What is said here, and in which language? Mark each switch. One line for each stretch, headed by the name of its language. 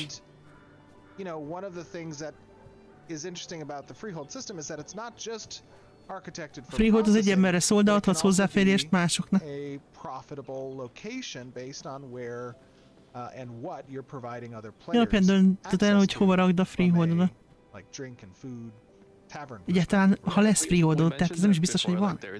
English: And, you know, one of the things that is interesting about the freehold system is that it's not just architected for
Hungarian: freehold az egy emberre szól, de adhatsz hozzáférést másoknak.
English: A profitable location based on where and what you're providing other players.
Hungarian: Alapján döntöd el, hogy hova rakd a freeholdodat.
English: Like drink and food, tavern.
Hungarian: Egyáltalán, ha lesz freeholdod, tehát ez nem is biztos, hogy van.